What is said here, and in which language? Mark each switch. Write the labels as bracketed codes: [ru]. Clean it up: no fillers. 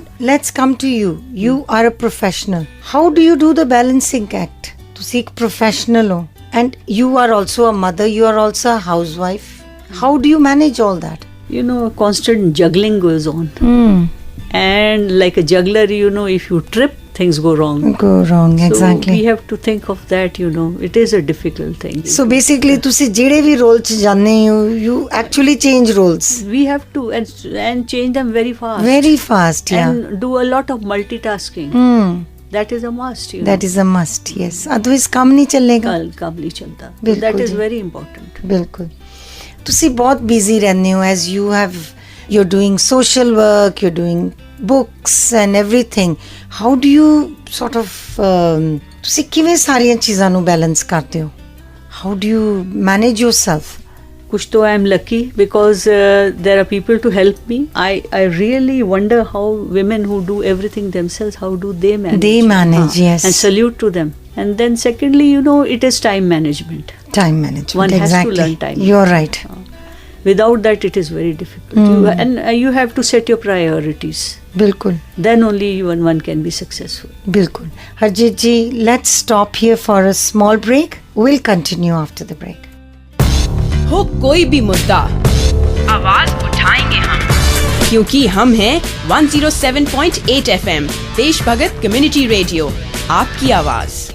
[en] let's come to you are a professional how do you do the balancing act [pa] ਤੁਸੀਂ ਇੱਕ professional ਹੋ [en] and you are also a mother you are also a housewife how do you manage all that you know constant juggling goes on and like a juggler you know if you trip things go wrong exactly so we have to think of that you know it is a difficult thing [pa] so basically ਤੁਸੀਂ ਜਿਹੜੇ ਵੀ role ਚ ਜਾਂਦੇ ਹੋ [en] you actually change roles we have to and change them very fast yeah and do a lot of multitasking that is a must you know that is a must yes otherwise [pa] ਕੰਮ ਨਹੀਂ ਚੱਲੇਗਾ ਕੰਮ ਨਹੀਂ ਚੱਲਦਾ [en] that is very important [pa] ਬਿਲਕੁਲ ਤੁਸੀਂ ਬਹੁਤ busy ਰਹਿੰਦੇ ਹੋ [en] as you're doing social work you're doing books and everything how do you sort of [pa] ਤੁਸੀਂ ਕਿਵੇਂ ਸਾਰੀਆਂ ਚੀਜ਼ਾਂ ਨੂੰ ਬੈਲੈਂਸ ਕਰਦੇ ਹੋ [en] how do you manage yourself [hi] kuch to [en] I am lucky because there are people to help me I really wonder how women who do everything themselves how do they manage yes and salute to them and then secondly you know it is time management one exactly. has to learn time you're right without that it is very difficult you have to set your priorities [pa] bilkul [en] then only one can be successful bilkul Harjeet ji let's stop here for a small break we'll continue after the break [hi] हो कोई भी मुद्दा आवाज उठाएंगे हम क्योंकि हम हैं 107.8 FM देश भगत कम्युनिटी रेडियो आपकी आवाज